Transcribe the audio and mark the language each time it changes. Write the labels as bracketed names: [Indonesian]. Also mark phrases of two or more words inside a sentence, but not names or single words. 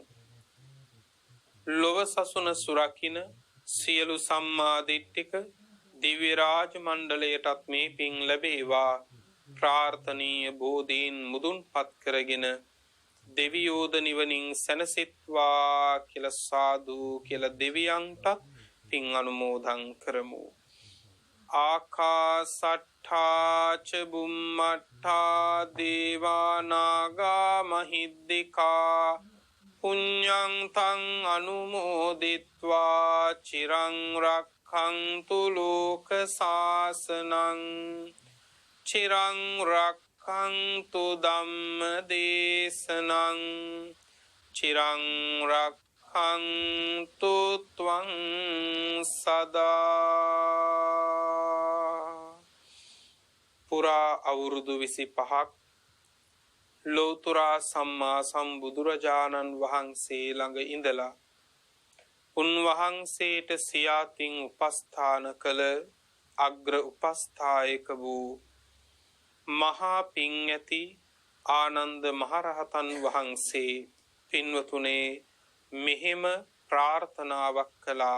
[Sinhala] ලොව සසුන සුරකින්න සියලු සම්මා දිට්ඨික දිව්‍ය රාජ මණ්ඩලයටත් මේ පින් ලැබේවා. ප්‍රාර්ථනීය බෝධීන් මුදුන්පත් කරගෙන දෙවියෝද නිවනින් සැනසෙත්වා කියලා සාදු කියලා දෙවියන්ට පින් අනුමෝදන් කරමු. [Pali] ආකාසට්ඨා ච බුම්මට්ඨා දේවා නාග මහිද්దికා පුඤ්ඤං තං අනුමෝදිත්වා චිරං රක්ඛන්තු ලෝක සාසනං චිරං රක්ඛන්තු රක්ඛන්තු ධම්ම දේශනං චිරං රක්ඛන්තු ත්වං සදා. [Sinhala] පුරා අවුරුදු 25ක් ලෝතුරා සම්මා සම්බුදුරජාණන් වහන්සේ ළඟ ඉඳලා උන්වහන්සේට සියාතින් උපස්ථාන කළ අග්‍ර උපස්ථායක වූ මහා පිං ඇති ආනන්ද මහරහතන් වහන්සේ පින්වතුනේ මෙහෙම ප්‍රාර්ථනාවක් කළා.